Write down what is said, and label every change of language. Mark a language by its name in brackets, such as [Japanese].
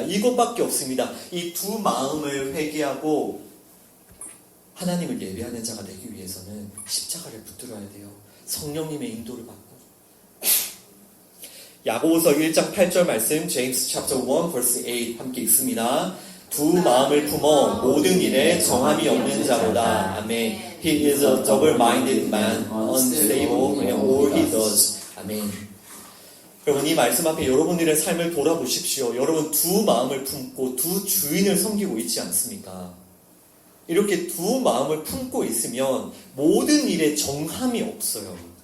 [Korean] 이것밖에 없습니다. 이 두 마음을 회개하고 하나님을 예배하는 자가 되기 위해서는 십자가를 붙들어야 돼요. 성령님의 인도를 받고. 야고보서 1장 8절 말씀, [English] James chapter 1 verse 8 [Korean] 함께 읽습니다. 두 마음을 품어 모든 일에 정함이 없는 자보다. 아멘. [English] He is a double-minded man, unstable in all he does. [Korean] 아멘. 여러분, 이 말씀 앞에 여러분들의 삶을 돌아보십시오. 여러분, 두 마음을 품고 두 주인을 섬기고 있지 않습니까? 이렇게 두 마음을 품고 있으면 모든 일에 정함이 없어요.